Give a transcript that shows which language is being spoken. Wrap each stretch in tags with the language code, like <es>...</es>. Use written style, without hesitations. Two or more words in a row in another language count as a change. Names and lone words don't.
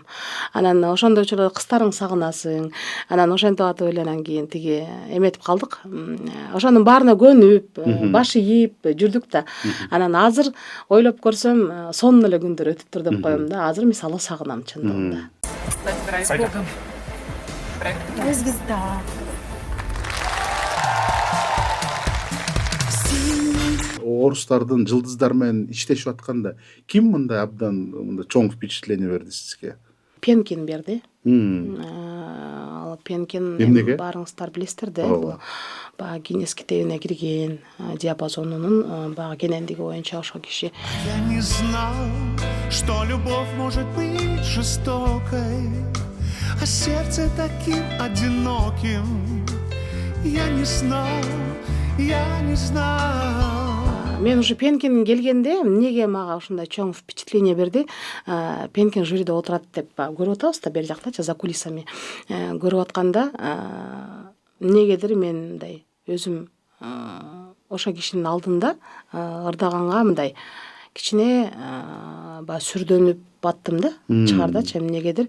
<ky>Анан ошондой учурда кыздарың сагынасың. Анан ошентип атып эле анан кийин тиги эметип калдык. Ошонун баарына көнүп, баш ийип жүрдүк да. Анан азыр ойлоп көрсөм, сонун эле күндөр өтүптүр деп коем да. Азыр мисалы сагынам чындыгында.</ky> <ru>С Богом. Звезда.</ru> <ky>Орустардын жылдыздар менен иштешип атканда ким мындай абдан чоң впечатление берди сизге? Пенкин берди. Ал Пенкин баарыңыздар билесиздер да, бул баягы Гиннес китебине кирген, диапазонунун баягы кенендиги боюнча ошол киши.</ky> <ru>Я не знал, что любовь может быть жестокой, а сердце таким одиноким. Я не знал.</ru> <ky>Мен уже Пенкин келгенде эмнеге мага ушундай чоң впечатление берди? Пенкин жюриде отурат деп көрүп атабыз да, бери жактачы</ky> <ru>за кулисами</ru> <ky>көрүп атканда, эмнегедир мен мындай өзүм ошо кишинин алдында ырдаганга мындай кичине баягы сүрдөнүп баттым да, чыгардачы эмнегедир.</ky>